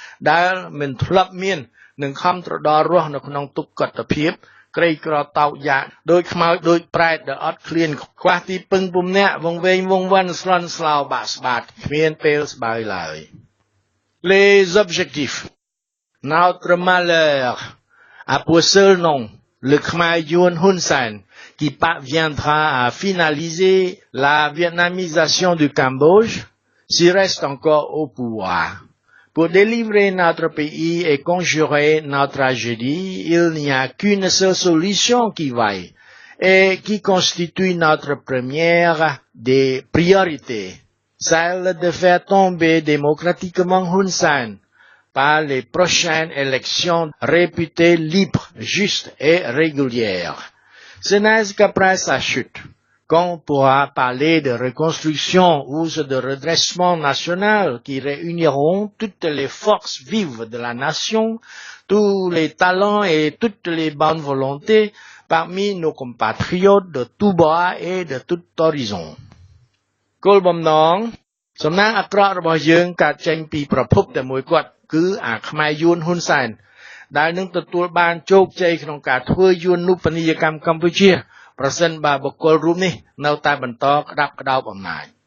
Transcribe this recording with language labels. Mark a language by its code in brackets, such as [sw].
[km] ដែលមិនធ្លាប់មាននឹងខំត្រដររស់នៅក្នុងទុក្ខកតភាពក្រីក្រតោកយ៉ាដោយខ្មោចដោយប្រែតដែលអត់ឃ្លានខ្វះទីពឹងពំនាក់វងវែងវងវាន់ស្លន់ស្លោបាក់ស្បាតគ្មានពេលស្បើយឡើយ [fr] Les objectifs notre malheur a pour seul nom le Khmer Yun Hun Sen qui parviendra à finaliser la vietnamisation du Cambodge s'il reste encore au pouvoir. Pour délivrer notre pays et conjurer notre tragédie, il n'y a qu'une seule solution qui vaille et qui constitue notre première des priorités, celle de faire tomber démocratiquement Hun Sen par les prochaines élections réputées libres, justes et régulières. Ce n'est qu'après sa chute qu'on pourra parler de reconstruction ou de redressement national qui réuniront toutes les forces vives de la nation, tous les talents et toutes les bonnes volontés parmi nos compatriotes de tous bords et de tout horizon. [km] គោលបំណងសំណាងអាក្រក់របស់យើងកើតចេញពីប្រភពតែមួយគត់គឺអាខ្មែរយួនហ៊ុនសែនដែលនឹងទទួលបានជោគជ័យក្នុងការធ្វើយួននូបនីយកម្មកម្ពុជាប្រសិនបើបុគ្គលរូបនេះនៅតែបន្តក្តាប់ក្តោបអំណាច